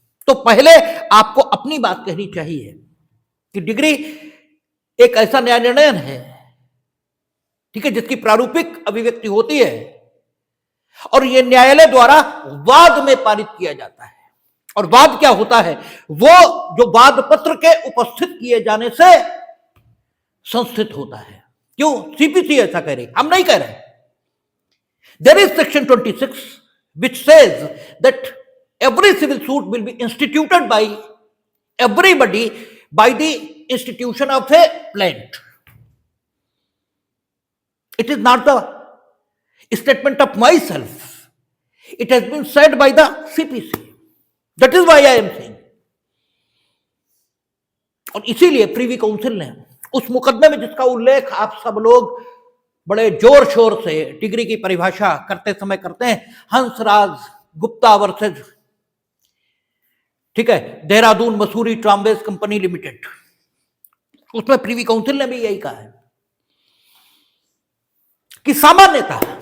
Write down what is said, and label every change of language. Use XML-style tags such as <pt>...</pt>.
<hi>तो पहले आपको अपनी बात कहनी चाहिए कि डिग्री एक ऐसा न्याय निर्णय है, ठीक है, जिसकी प्रारूपिक अभिव्यक्ति होती है और यह न्यायालय द्वारा वाद में पारित किया जाता है। और वाद क्या होता है, वो जो वाद पत्र के उपस्थित किए जाने से संस्थित होता है। क्यों सीपीसी ऐसा कह रही, हम नहीं कह रहे।</hi> <en>There is section 26 which says that every civil suit will be instituted by everybody by the institution of a plaintiff. It is not the statement of myself, it has been said by the CPC. That is why I am saying.</en> <hi>और इसीलिए Privi council ने उस मुकदमे में जिसका उल्लेख आप सब लोग बड़े जोर शोर से डिग्री की परिभाषा करते समय करते हैं, हंसराज गुप्ता वर्सेस, ठीक है, Dehradun Mussoorie tramways company limited, उसमें प्रीवी काउंसिल ने भी यही कहा है कि सामान्यतः</hi>